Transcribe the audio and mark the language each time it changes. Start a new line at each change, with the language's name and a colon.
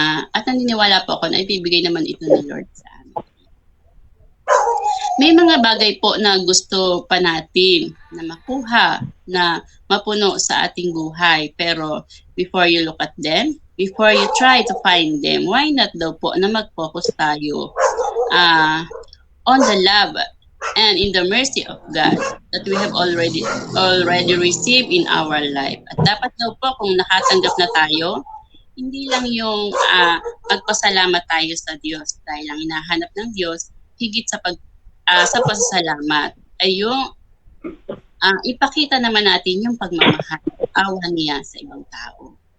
Filipino: At naniniwala po ako na ibibigay naman ito ng Lord sa amin. May mga bagay po na gusto pa natin na makuha, na mapuno sa ating buhay.
English: Pero before you look at them, before you try to find them, why not
Filipino: daw po na mag-focus tayo
English: on the love and in the mercy of God that we have already received in our life.
Filipino: At dapat daw po kung nakatanggap na tayo, hindi lang yung magpasalamat tayo sa Diyos dahil ang hinahanap ng Diyos higit sa sa pasasalamat ay yung ipakita naman natin yung pagmamahal, awa niya sa ibang tao.